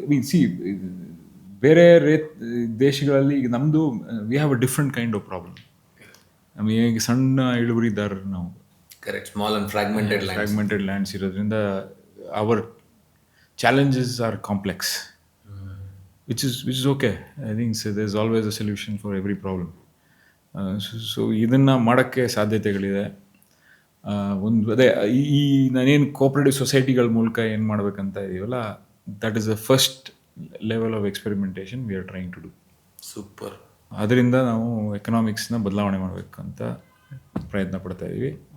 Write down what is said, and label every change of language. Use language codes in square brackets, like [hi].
[kn] C ಬೇರೆ ದೇಶಗಳಲ್ಲಿ ಈಗ ನಮ್ಮದು [en] We have a different kind of problem. [kn] ನಮಗೆ ಈಗ ಸಣ್ಣ ಇಳುವರಿದಾರರು ನಾವು, [en] Correct, small and fragmented lands ಇರೋದ್ರಿಂದ our challenges are complex, which is okay. I think there's always a solution for every problem. [kn] So ಇದನ್ನು ಮಾಡೋಕ್ಕೆ ಸಾಧ್ಯತೆಗಳಿದೆ. ಒಂದು ಅದೇ ಈ ನಾನೇನು ಕೋಆಪರೇಟಿವ್ ಸೊಸೈಟಿಗಳ ಮೂಲಕ ಏನು ಮಾಡಬೇಕಂತ ಇದೀವಲ್ಲ, [en] That is the first level of experimentation we are trying to do. Super. [kn] ಅದರಿಂದ ನಾವು ಎಕನಾಮಿಕ್ಸ್ನ ಬದಲಾವಣೆ ಮಾಡಬೇಕಂತ ಪ್ರಯತ್ನ ಪಡ್ತಾ ಇದ್ದೀವಿ.